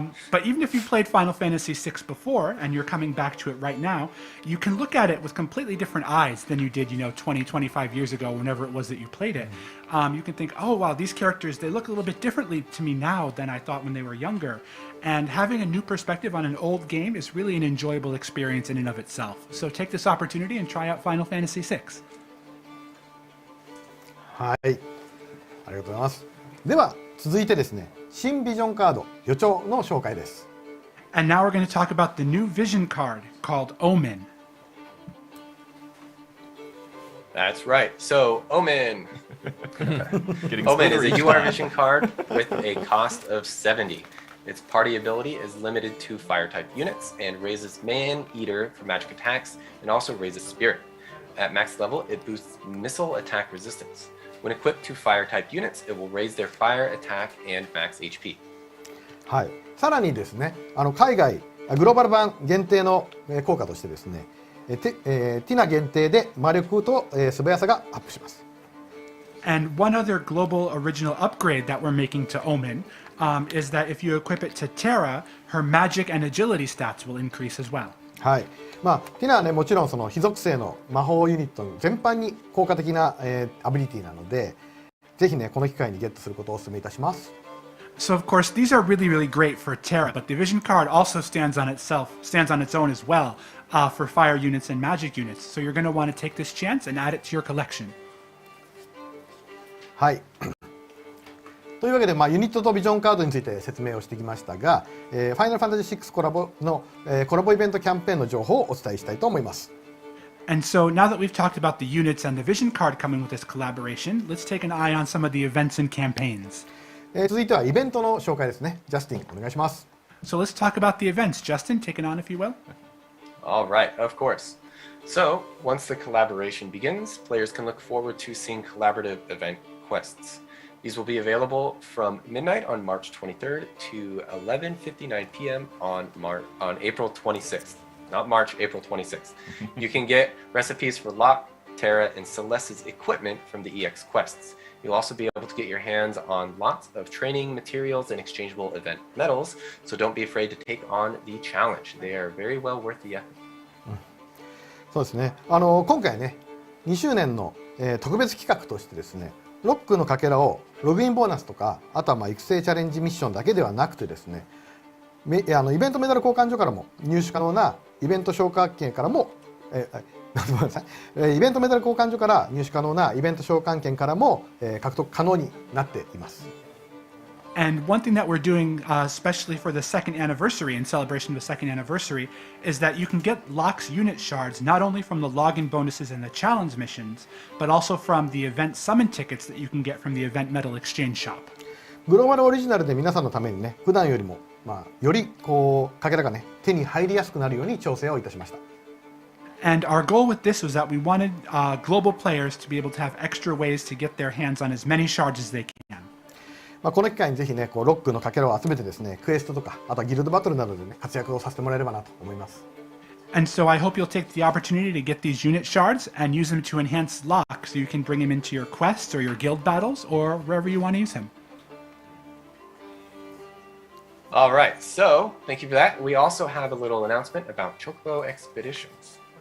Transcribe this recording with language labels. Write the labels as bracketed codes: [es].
[en] But even if you played Final Fantasy VI before and you're coming back to it right now, you can look at it with completely different eyes than you did, 20, 25 years ago, whenever it was that you played it. You can think, oh, wow, these characters, they look a little bit differently to me now than I thought when they were younger. And having a new perspective on an old game is really an enjoyable experience in and of itself. So take this opportunity and try out Final Fantasy VI. [ja] はい、ありがとうございます。では続いてですね、新ビジョンカード予兆の紹介です。 [en] And now we're going to talk about the new vision card called Omen. That's right. So Omen. Omen is a UR vision card with a cost of 70. Its party ability is limited to fire-type units and raises Man-Eater for magic attacks and also raises Spirit. At max level, it boosts missile attack resistance. When equipped to fire-type units, it will raise their fire attack and max HP. [ja] はい。さらにですね、海外グローバル版限定の効果としてですね、ティナ限定で魔力と素早さがアップします。 [en] And one other global original upgrade that we're making to Omen is that if you equip it to Terra, her magic and agility stats will increase as well. [ja] はい。まあ、ティナはね、もちろんその非属性の魔法ユニットの全般に効果的な、アビリティなので、ぜひね、この機会にゲットすることをお勧めいたします。 [en] So of course these are really, really great for Terra, but the Vision card also stands on its own as well for fire units and magic units. So you're going to want to take this chance and add it to your collection. [ja] はい。というわけで、ユニットとビジョンカードについて説明をしてきましたが、ファイナルファンタジー6コラボの、コラボイベントキャンペーンの情報をお伝えしたいと思います。 [en] And so now that we've talked about the units and the Vision card coming with this collaboration, let's take an eye on some of the events and campaigns. [ja] 続いてはイベントの紹介ですね。ジャスティン、お願いします。 [en] So let's talk about the events. Justin, take it on if you will. All right, of course. So, once the collaboration begins, players can look forward to seeing collaborative event quests. These will be available from midnight on March 23rd to 11:59 p.m. on April 26th. Not March, April 26th. You can get recipes for Locke, Terra, and Celeste's equipment from the EX quests. You'll also be able to get your hands on lots of training materials and exchangeable event medals, so don't be afraid to take on the challenge. They are very well worth the effort. [ja] そうですね。今回ね、2周年の、特別企画としてですね、ロックのかけらをログインボーナスとか、あとは育成チャレンジミッションだけではなくてですね、イベントメダル交換所からも入手可能なイベント召喚券からも、ごめんなさい、イベントメダル交換所から入手可能なイベント召喚券からも、獲得可能になっています。 [en] And one thing that we're doing, especially for the second anniversary, in celebration of the second anniversary, is that you can get Locke's unit shards not only from the login bonuses and the challenge missions, but also from the event summon tickets that you can get from the event medal exchange shop. [ja] グローバルオリジナルで皆さんのためにね、普段よりも、よりこうかけらがね、手に入りやすくなるように調整をいたしました。 [en] And our goal with this was that we wanted global players to be able to have extra ways to get their hands on as many shards as they can. [ja] この機会にぜひね、ロックのかけらを集めてですね、クエストとか、あとはギルドバトルなどでね、活躍をさせてもらえればなと思います。 [en] And so I hope you'll take the opportunity to get these unit shards and use them to enhance Locke so you can bring him into your quests or your guild battles or wherever you want to use him. All right, so thank you for that. We also have a little announcement about Chocobo Expeditions.